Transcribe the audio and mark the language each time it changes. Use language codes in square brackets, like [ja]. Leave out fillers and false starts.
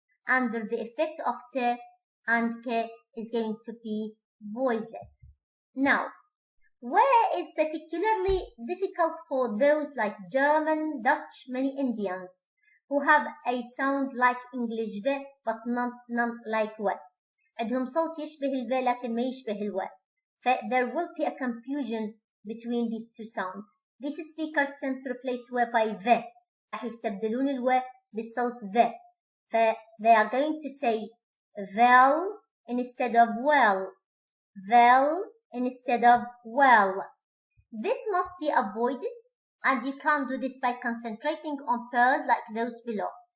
[en] Under the effect of t and k is going to be voiceless. Now, where is particularly difficult for those like German, Dutch, many Indians who have a sound like English v but not like w. [ar] عندهم صوت يشبه الv لكن ما يشبه الو. [en] There will be a confusion between these two sounds. These speakers tend to replace w by v. [ar] راح يستبدلون الو بالصوت v. [en] They are going to say well instead of well. Well instead of well. This must be avoided, and you can't do this by concentrating on pairs like those below.